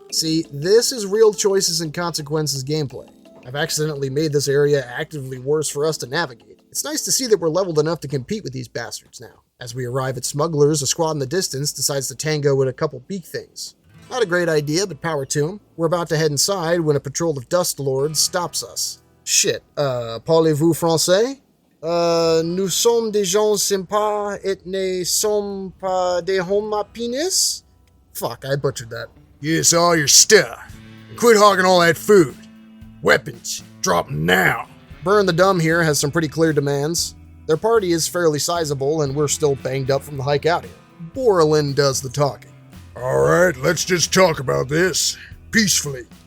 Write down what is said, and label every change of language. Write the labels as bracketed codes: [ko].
[en] See, this is real choices and consequences gameplay. I've accidentally made this area actively worse for us to navigate. It's nice to see that we're leveled enough to compete with these bastards now. As we arrive at Smugglers, a squad in the distance decides to tango with a couple beak things. Not a great idea, but power to them. We're about to head inside when a patrol of Dust Lords stops us. Shit, [fr] parlez-vous français? Nous sommes des gens sympas et ne sommes pas des hommes à penis? [en] Fuck, I butchered that. Yes, all your stuff. And quit hogging all that food. Weapons, drop 'em now. Burn the Dumb here has some pretty clear demands. Their party is fairly sizable, and we're still banged up from the hike out here. Borland does the talking. Alright, let's just talk about this. Peacefully.